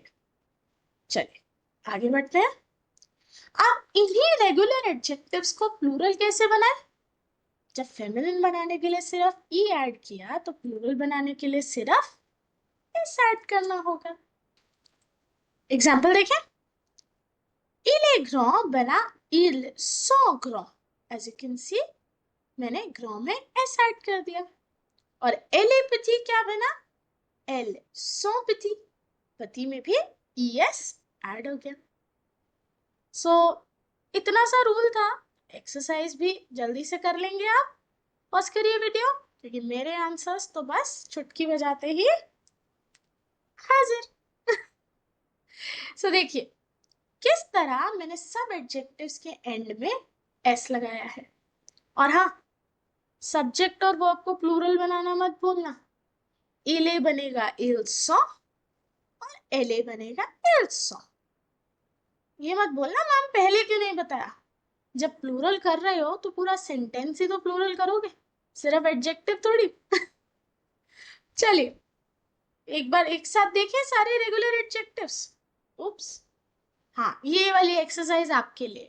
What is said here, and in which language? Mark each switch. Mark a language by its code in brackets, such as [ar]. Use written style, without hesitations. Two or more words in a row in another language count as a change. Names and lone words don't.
[hi] चलिए आगे बढ़ते हैं। अब इन्हीं [en] regular adjectives [hi] को प्लूरल कैसे बनाएं? जब फेमिनिन बनाने के लिए सिर्फ [en] e add [hi] किया तो प्लूरल बनाने के लिए सिर्फ [en] s add [hi] करना होगा। एग्जाम्पल देखें, [fr] il est grand [hi] बना [fr] il sont grand, [en] as you can see [hi] मैंने [fr] grand [hi] में [en] s add [hi] कर दिया। और [fr] elle est petit [hi] क्या बना, [fr] elle sont petit, petit [hi] में भी [en] es add [hi] हो गया। सो इतना सा रूल था, एक्सरसाइज भी जल्दी से कर लेंगे आप। पॉज करिए वीडियो, क्योंकि मेरे आंसर्स तो बस चुटकी बजाते ही हाजिर। सो देखिए किस तरह मैंने सब एडजेक्टिव्स के एंड में एस लगाया है। और हाँ, सब्जेक्ट और वर्ब को प्लूरल बनाना मत भूलना। इले बनेगा [fr] il sont [hi] और एले बनेगा [fr] ils sont। [hi] ये मत बोलना मैम पहले क्यों नहीं बताया। जब प्लूरल कर रहे हो तो पूरा सेंटेंस ही तो प्लूरल करोगे, सिर्फ एडजेक्टिव थोड़ी। चलिए एक बार एक साथ देखिए सारे [en] regular adjectives. [hi] उप्स, हाँ ये वाली एक्सरसाइज आपके लिए।